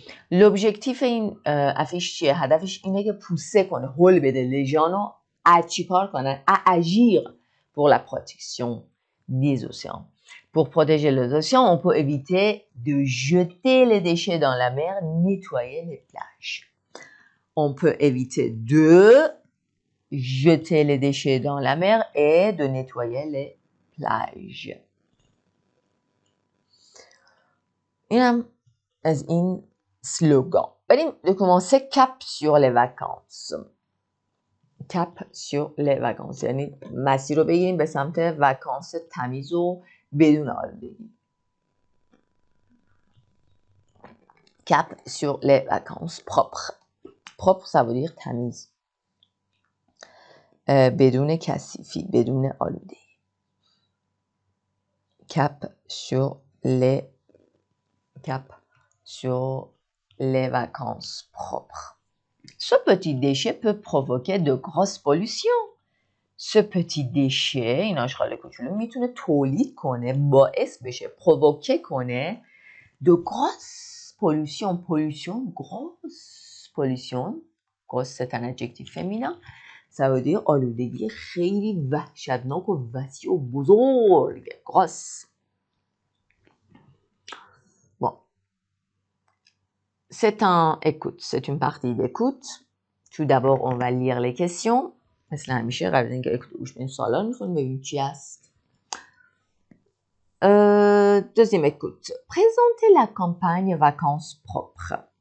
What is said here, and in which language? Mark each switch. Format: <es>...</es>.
<fa>لوبژکتیف این افیش چیه؟ هدفش اینه که پوسه کنه، هول بده لژانو چی کار کنن؟</fa> <fr>agir pour la protection des océans. Pour protéger les océans, on peut éviter de jeter les déchets dans la mer, nettoyer les plages. On peut éviter de jeter les déchets dans la mer et de nettoyer les plages.</fr> <fa>اینم از این سلوگان.</fa> <fr>بریم commencer cap sur les vacances. cap sur les vacances</fr> <fa>یعنی مسیر رو بگیریم به سمت وکانس تمیز و بدون آلودگی.</fa> <fr>cap sur les vacances propres. propre ça veut dire</fr> <fa>تمیز، بدون کثیفی، بدون آلودگی.</fa> <fr>cap sur les vacances propres. Ce petit déchet peut provoquer de grosses pollutions. Ce petit déchet</fr> <fa>این آشغال کوچولو میتونه تولید کنه، باعث بشه پرووکه کنه</fa> <fr>de grosses pollutions. grosse pollution. grosse c'est un adjectif féminin. ça veut dire</fr> <fa>آلودگی خیلی وحشتناک و وسیع و بزرگ.</fa> <fr>grosse. Bon. C'est une partie d'écoute. Tout d'abord, on va lire les questions.</fr> <fa>مثل همیشه قبل از اینکه اکوت گوش بدیم سوالا رو میخونیم ببینیم چی هست.</fa> <fr>Deuxième écoute. Présentez la campagne vacances propres.</fr>